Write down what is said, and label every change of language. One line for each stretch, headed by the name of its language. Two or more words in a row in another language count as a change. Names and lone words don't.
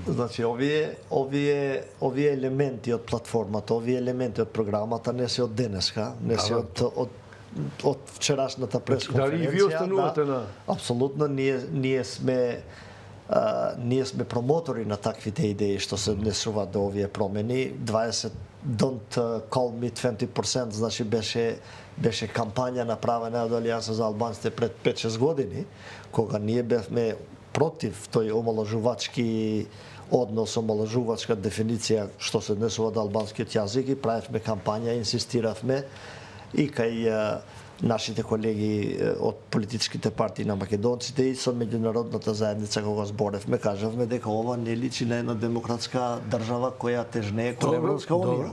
Macedonian: Значи овие елементи од платформата, овие елементи од програмата не се од денеска, не се од вчерашната пресконференција. Дали и вие останувате на? Апсолутно, ние сме промотори на таквите идеи што се однесуваат до овие промени.
English: Don't call me 20%,
Macedonian: значи беше кампања направена од Алијанса за албанците пред 5-6 години, кога ние бевме против тој омалажувачки однос, омалажувачка дефиниција што се однесува до албанскиот јазик и правевме кампања, инсистиравме и кај нашите колеги од политичките партии на македонците и со меѓународната заедница кога зборевме, кажавме дека ова не личи на една демократска држава која тежнее кон Европска унија.